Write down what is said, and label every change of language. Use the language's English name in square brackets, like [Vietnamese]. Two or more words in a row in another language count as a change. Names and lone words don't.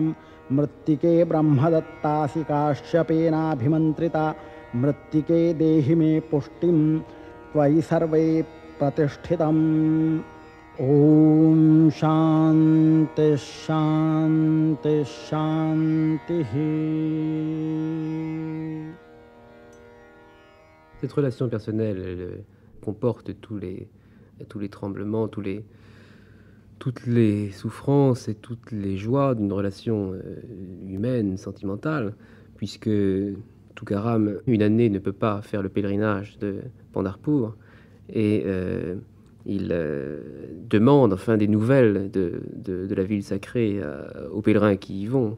[Sanskrit] मृत्तिके ब्रह्मदत्तासि काश्यपेनाभिमन्त्रिता। मृत्तिके देहि मे पुष्टिं त्वयि सर्वे प्रतिष्ठितम्। ॐ शान्ति शान्ति शान्तिः। [French] Cette relation personnelle, elle comporte tous les tremblements, toutes les souffrances et toutes les joies d'une relation humaine, sentimentale, puisque Tukaram, une année, ne peut pas faire le pèlerinage de Pandharpur, et il demande enfin des nouvelles de la ville sacrée aux pèlerins qui y vont.